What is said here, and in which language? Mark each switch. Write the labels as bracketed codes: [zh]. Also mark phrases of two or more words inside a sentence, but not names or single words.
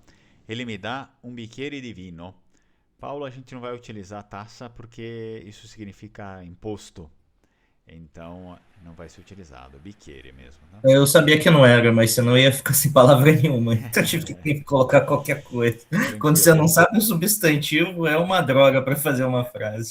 [pt] Ele me dá um [it] bicchiere di vino. [pt] Paulo, a gente não vai utilizar taça porque isso significa imposto. Então não vai ser utilizado. Bicchiere mesmo, tá? Eu sabia que não era, mas senão eu ia ficar sem palavra nenhuma. Então eu tive que colocar qualquer coisa. Quando você não sabe o substantivo, é uma droga para fazer uma frase.